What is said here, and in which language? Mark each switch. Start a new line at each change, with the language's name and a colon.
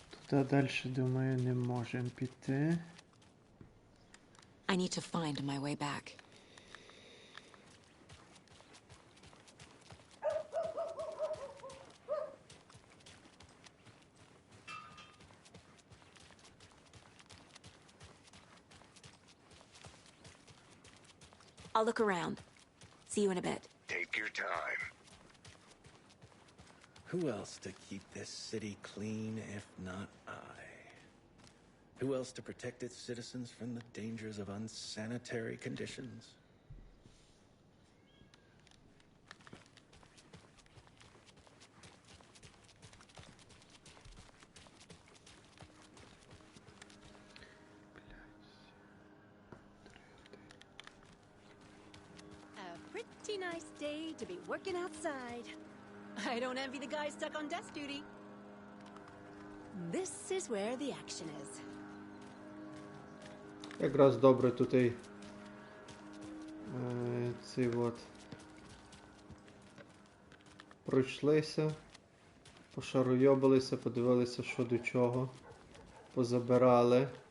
Ukrainian: Туди далі, думаю, не можемо піти.
English: I need to find my way back. I'll look around. See you in a bit. Take your time. Who else to keep this city clean if not I? Who else to protect its citizens from the dangers of unsanitary conditions? A pretty nice day to be working outside. I don't envy the guy stuck on desk duty. This is where the action is.
Ukrainian: Якраз добре тут і ці от пройшлися, пошаруйобилися, подивилися, що до чого, позабирали.